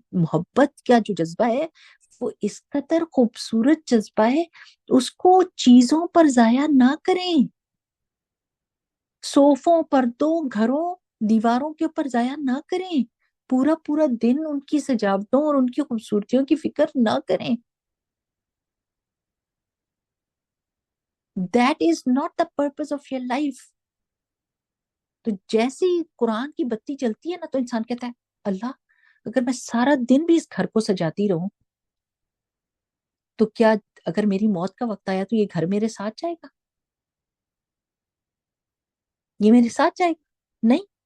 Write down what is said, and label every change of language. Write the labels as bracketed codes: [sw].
[ur] محبت کا جو جذبہ ہے وہ اس قدر خوبصورت جذبہ ہے، اس کو چیزوں پر ضائع نہ کریں، صوفوں، پردوں، گھروں، دیواروں کے اوپر ضائع نہ کریں، پورا پورا دن ان کی سجاوٹوں اور ان کی خوبصورتیوں کی فکر نہ کریں. [en] That is not the purpose of your life. [ur] تو جیسے ہی قرآن کی بتی چلتی ہے نا تو انسان کہتا ہے اللہ، اگر میں سارا دن بھی اس گھر کو سجاتی رہوں تو کیا اگر میری موت کا وقت آیا تو یہ گھر میرے ساتھ جائے گا؟ یہ میرے ساتھ جائے گا؟ نہیں.